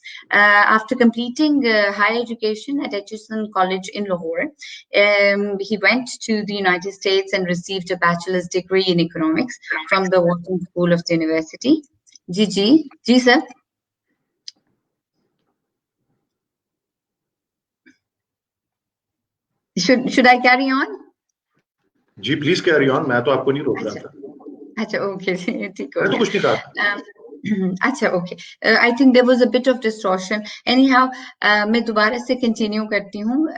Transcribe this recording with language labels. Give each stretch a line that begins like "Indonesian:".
English: After completing higher education at Etchison College in Lahore, he went to the United States and received a bachelor's degree in economics from the Wharton School of the university. Ji sir. Should I carry on? जी please carry on.
Hindi: मैं तो आपको नहीं रोक रहा था. अच्छा okay ठीक मैं तो कुछ नहीं कहा. अच्छा okay.
English: I think there was a bit of distortion.
Hindi: Anyhow, मैं दोबारा से continue करती हूँ.